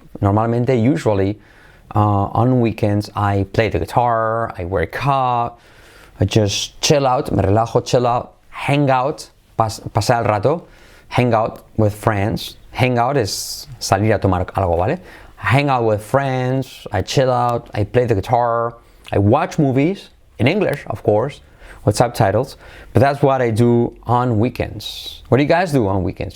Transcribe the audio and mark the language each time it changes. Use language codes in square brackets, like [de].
[en] Normalmente, usually, on weekends, I play the guitar, I work out, I just chill out, [es] me relajo, [en] chill out, hang out, [es] pasar el rato, [en] hang out with friends. [es] Hang out es salir a tomar algo, ¿vale? [en] Hang out with friends, I chill out, I play the guitar, I watch movies, in English, of course, with subtitles, but that's what I do on weekends. What do you guys do on weekends?